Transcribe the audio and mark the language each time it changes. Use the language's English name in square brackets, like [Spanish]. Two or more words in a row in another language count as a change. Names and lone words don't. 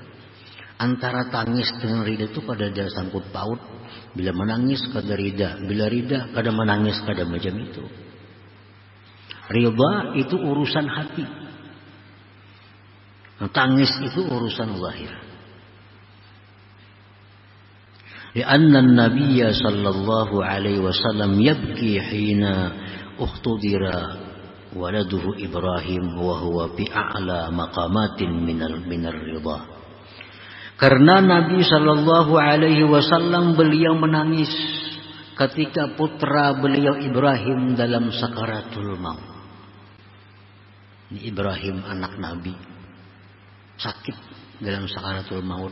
[Banjar] Antara tangis dengan ridha itu kada ada sangkut paut. Bila menangis kada ridha, bila ridha kada menangis, kada macam itu. Ridha itu urusan hati. Tangis itu urusan zahir. [Arabic] لأن النبي صلى الله عليه وسلم يبكي حين احتضر ولده إبراهيم وهو بأعلى مقامات من الرضا. [Indonesian] Karena Nabi [Arabic] صلى الله عليه وسلم [Indonesian] beliau menangis ketika putra beliau Ibrahim dalam sakaratul maut. Ibrahim anak Nabi sakit dalam sakaratul maut.